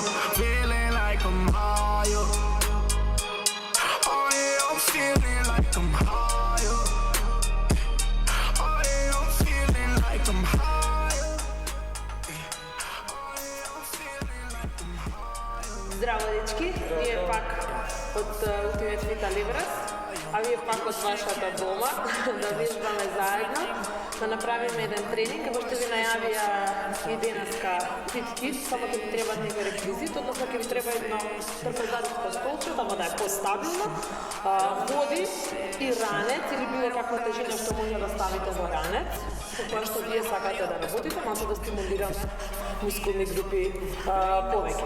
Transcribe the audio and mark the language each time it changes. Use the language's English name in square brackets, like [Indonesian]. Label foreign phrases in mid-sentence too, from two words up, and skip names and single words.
[English] Feeling like I'm higher. Oh yeah, I'm feeling like I'm higher. Oh yeah, I'm feeling like I'm higher. Oh yeah, I'm feeling like I'm higher. [Macedonian] Здраво, дечки, ние пак от Ultimate Fit Alibras, а вие пак от вашата дома, да виждаме заедно, да направим еден тренинг, како што ви најавија и денеска Fit Kit, само ќе ви треба некој реквизит, односно ќе ви треба едно трпезарско столче, да му да е постабилно, води и ранец или било каква тежина што може да ставите за ранец, со тоа што вие сакате да работите, може да стимулираме мускулни групи повеќе.